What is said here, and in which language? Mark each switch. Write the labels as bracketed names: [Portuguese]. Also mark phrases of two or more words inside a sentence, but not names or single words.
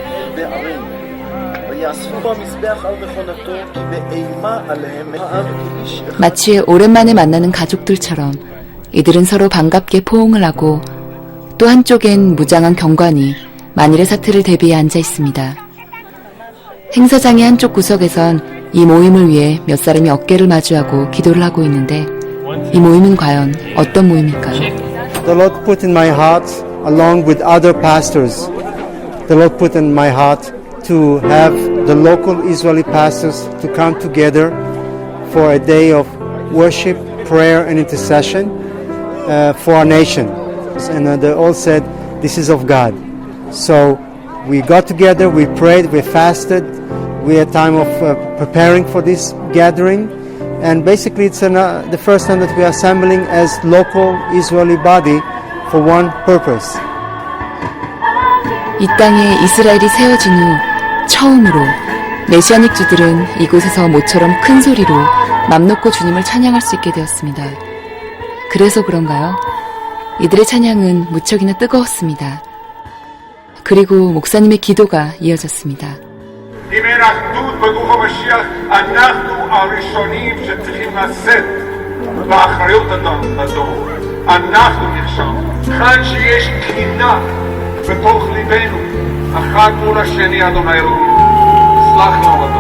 [Korean] 마치 오랜만에 만나는 가족들처럼 이들은 서로 반갑게 포옹을 하고 또 한쪽엔 무장한 경관이 만일의 사태를 대비해 앉아 있습니다. 행사장의 한쪽 구석에선 이 모임을 위해 몇 사람이 어깨를 마주하고 기도를 하고 있는데 이 모임은 과연 어떤 모임일까요? [English] The Lord put in my heart, along with other pastors, the Lord put in my heart to have the local Israeli pastors to come together for a day of worship, prayer, and intercession for our nation. And they all said, this is of God. So we got together, we prayed, we fasted, we had time of preparing for this gathering. And basically it's the first time that we are assembling as local Israeli body for one purpose. [Korean] 이 땅에 이스라엘이 세워진 후 처음으로 메시아닉 주들은 이곳에서 모처럼 큰 소리로 맘 놓고 주님을 찬양할 수 있게 되었습니다. 그래서 그런가요? 이들의 찬양은 무척이나 뜨거웠습니다. 그리고 목사님의 기도가 이어졌습니다. [Hebrew] אם אין אחדות בגוף המשיח, אנחנו הראשונים שצריכים לשאת באחריות הדור. אנחנו נכשלנו. כאן שיש קנאה בתוך ליבנו, אחד מול השני, אדוני אלוהים, סלח לנו הדור.